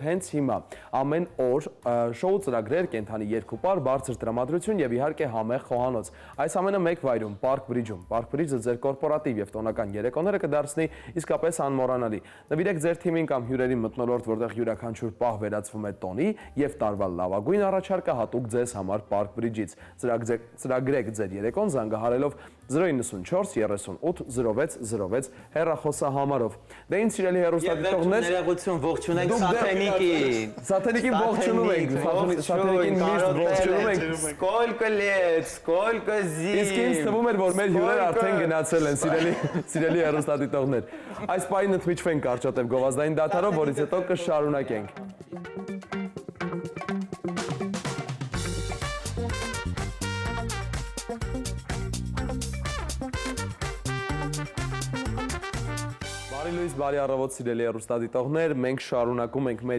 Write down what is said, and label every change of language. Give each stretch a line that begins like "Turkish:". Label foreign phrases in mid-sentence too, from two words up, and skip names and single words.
Armenian: հենց հիմա ամեն օր շոու ծրագրեր, կենթանի երկուպար, բարձր տրամադրություն եւ իհարկե համեղ խոհանոց։ Այս ամենը մեկ վայրում, Park Bridge-ում։ Park Bridge-ը ձեր կորպորատիվ եւ տոնական երեկոները կդարձնի իսկապես անմոռանալի։ Նվիրեք ձեր թիմին կամ հյուրերին մթնոլորտ, որտեղ յուրաքանչյուր պահ վերածվում է տոնի եւ տարվա լավագույն առաջարկը հատուկ ձեզ համար Park Bridge-ից։ Ծրագրեք ձեր երեկոն զանգահարելով 094 38 06 հեռախոսահամարով։ Դե ինձ սիրելի հեռուստադիտողներ, ներողություն ողջունենք Սաթենիկին։ Սաթենիկին ողջունում ենք, Սաթենիկին միշտ ողջունում ենք։
Russian: Сколько лет, сколько зим։
Armenian: Իսկ ինձ թվում էր, որ մեր հյուրերը արդեն գնացել են, սիրելի հեռուստադիտողներ։ Այս պահին ընդմիջվենք կարճատև գովազդային դադարով, որից հետո կշարունակենք։ Բարի առավոտ սիրելի հեռուստադիտողներ, մենք շարունակում ենք մեր